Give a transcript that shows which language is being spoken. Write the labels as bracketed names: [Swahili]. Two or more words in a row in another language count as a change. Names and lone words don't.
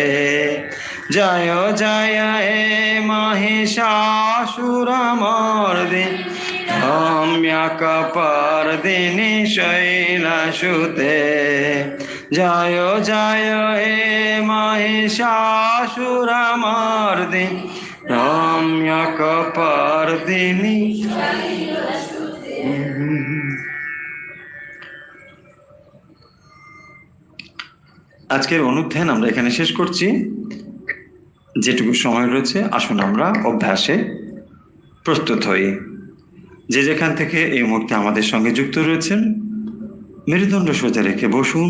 [Sanskrit] जय जय हे महिषासुरमर्दिनि रम्यकपर्दिनि शैलसुते। जय जय हे महिषासुरमर्दिनि रम्यकपर्दिनि। [Bangla] আজকের অনুধ্যান আমরা এখানে শেষ করছি। যেটুকু সময় রয়েছে আসুন আমরা অভ্যাসে প্রস্তুত হই। যে যেখান থেকে এই মুহূর্তে আমাদের সঙ্গে যুক্ত রয়েছেন মেরুদণ্ড সোজা রেখে বসুন।